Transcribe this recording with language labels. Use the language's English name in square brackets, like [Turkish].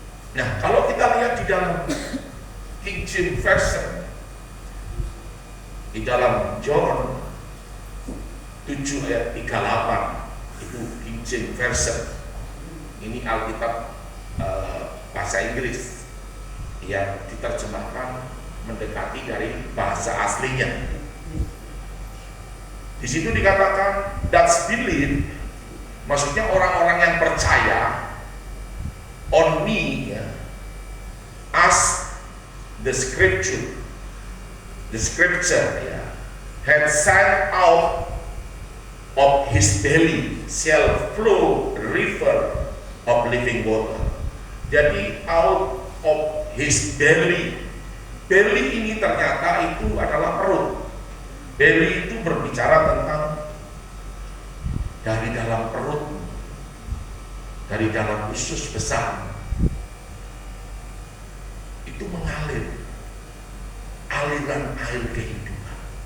[Indonesian] Nah, kalau kita lihat di dalam King James Version, di dalam John 7 ayat 38, itu King James Version. Ini Alkitab bahasa Inggris yang diterjemahkan mendekati dari bahasa aslinya. [English] Di situ dikatakan that's believe, [Indonesian] maksudnya orang-orang yang percaya [English] on me, ya, as the scripture ya, had said out of his belly shall flow river of living water. [Indonesian] Jadi [English] out of his belly [Indonesian] ini ternyata itu adalah perut. Belly itu berbicara tentang dari dalam perut, dari dalam usus besar itu mengalir aliran air kehidupan.